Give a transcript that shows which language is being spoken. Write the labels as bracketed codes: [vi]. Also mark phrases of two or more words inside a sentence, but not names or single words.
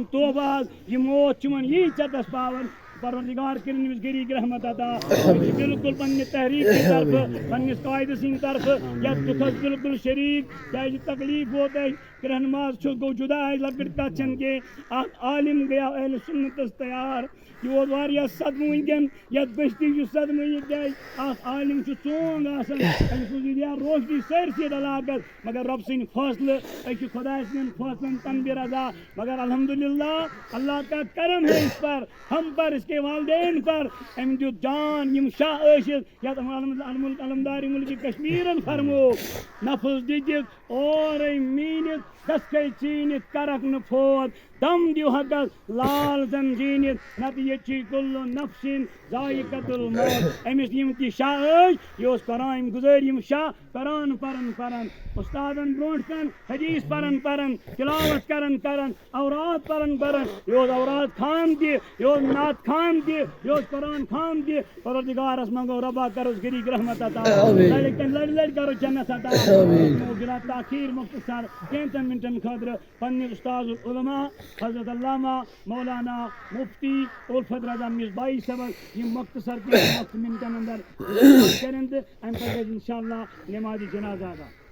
[ks] توبہٕ حظ یہِ موت چھِ یِمن یی ژٮ۪تس پاوان پروردگار کٔرِنۍ أمِس غریٖق رحمت عطا أسۍ چھِ بالکل پننہِ تحریٖک کہِ طرفہٕ پننِس قٲیدٕ سٕنٛدِ طرفہٕ یتھ دُکھس بالکل شریٖک کیازِ تکلیٖف ووت اَسہِ کرٛہن ماز چھُ گوٚو جُدا اَسہِ لۄکٕٹ کتھ چھنہٕ کینٛہہ اکھ عالم گٔیاو اہلِ سُنتس تیار یہِ ووت واریاہ صدمہٕ وٕنکٮ۪ن یتھ بستی چھُ صدمہٕ یہِ کیازِ اکھ عالم چھُ ژونٛگ آسان أمۍ سٕنٛز یہِ دِیا روشنی سٲرسٕے علاقس مگر رۄبہٕ سٕنٛدۍ فٲصلہٕ أسۍ چھِ خۄداے سٕنٛدٮ۪ن فٲصلن تنبہِ رضا مگر [ur] الحمدللہ اللہ کا کرم ہے اس پر ہم پر اس کے والدین پر [ks] أمۍ دیُت جان یِم شاہ ٲسِتھ یتھ علمدارِ مُلکہِ کشمیٖرن فرمو نفس دِتِکھ اورے میٖنِتھ دسکے ژیٖنِتھ کرکھ نہٕ فوت دم دِیِو حقس لال زن زیٖنِتھ نتہٕ ییٚتہِ چھِ [ar] کُلُ نفسِن ذائقۃ الموت [ks] أمِس یِم تہِ شاہ ٲسۍ یہِ اوس قرآن گُزٲرۍ یِم شاہ قرآن پران اُستادن برونٛٹھ کن حدیٖث پران تِلاوت کران اوراد پران یہِ اوس اوراد خان تہِ یہِ اوس نعت خان تہِ یہِ اوس قرآن خان تہِ پروردگارس منگو رۄبا کروس غریٖق رحمت عطا لڑِ کرو جنت عطا بلا تاخیر مختصر کینٛژن منٹن خٲطرٕ پننہِ استاذ العلماء حضرت علامہ مولانا مفتی الفت رضا مصباحی صٲبس یِم مختصر کینٛژن منٹن اندر کرن تہٕ امہِ پتہٕ گژھِ [ar] انشاء اللہ [ks] نمازِ جنازہ ادا